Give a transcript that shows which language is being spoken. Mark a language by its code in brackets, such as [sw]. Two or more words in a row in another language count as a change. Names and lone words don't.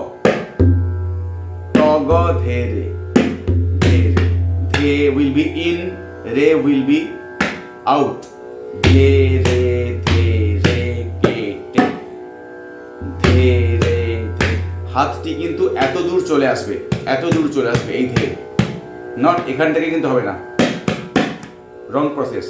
[en] तग धेरे धेरे, धे will be in, रे will be out, धेरे धेरे केटे, धेरे ধে। [bn] হাতটি কিন্তু এত দূর চলে আসবে, এত দূর চলে আসবে এই ধে, নট এখান থেকে কিন্তু হবে না, [en] wrong process.